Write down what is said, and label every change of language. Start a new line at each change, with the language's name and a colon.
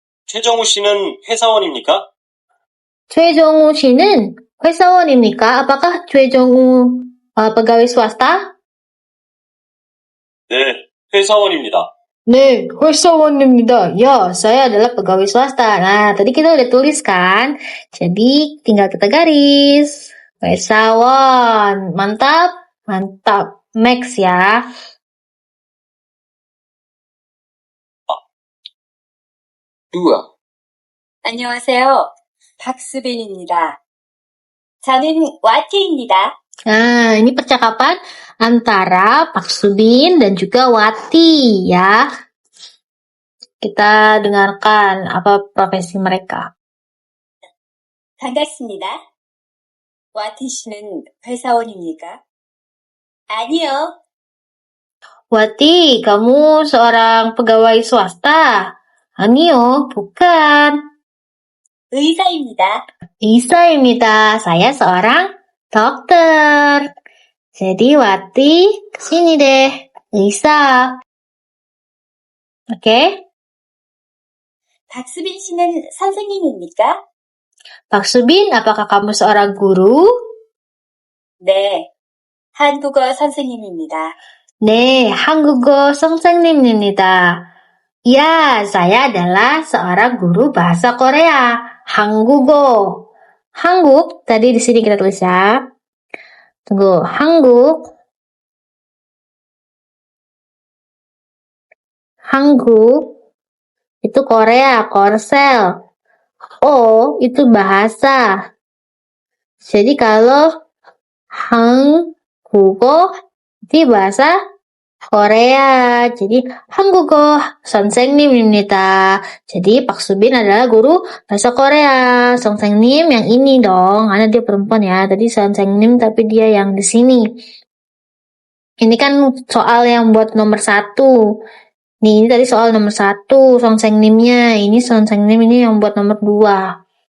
Korean: 최정우 씨는 회사원입니까? 최정우 씨는 회사원입니까?
Indonesian: Apakah 최정우 pegawai swasta?
Korean: 네, 회사원입니다. 네, 회사원입니다.
Indonesian: Ya, saya adalah pegawai swasta. Nah, tadi kita udah tulis kan? Jadi, tinggal kita garis. Wesawan. Mantap? Mantap. Next ya. 2.
Korean: 안녕하세요. 박수빈입니다. 저는 와티입니다.
Indonesian: Nah, ini percakapan antara Pak Subin dan juga Wati ya. Kita dengarkan apa profesi mereka.
Korean: 반갑습니다. 와티 씨는 회사원입니까? 아니요.
Indonesian: Wati, kamu seorang pegawai swasta? Ayo, bukan.
Korean: 의사입니다.
Indonesian: Isa입니다. Saya seorang dokter. Jadi Wati kesini deh. Isa. Oke?
Korean: 박수빈 씨는 선생님입니까?
Indonesian: Pak Subin, apakah kamu seorang guru?
Korean: 네. 한국어 선생님입니다. 네, 한국어 선생님입니다.
Indonesian: Ya, saya adalah seorang guru bahasa Korea. 한국어. 한국, tadi di sini kita tulis ya. Tunggu, 한국. 한국 itu Korea, Korsel. O itu bahasa. Jadi kalau 한국어 itu bahasa Korea.
Korean: Jadi 한국어 선생님입니다.
Indonesian: Jadi Pak Subin adalah guru bahasa Korea. 선생님 yang ini dong, karena dia perempuan ya. Tadi 선생님 tapi dia yang di sini. Ini kan soal yang buat nomor 1. Nih, ini tadi soal nomor 1, 선생님nya. Ini 선생님 ini yang buat nomor 2.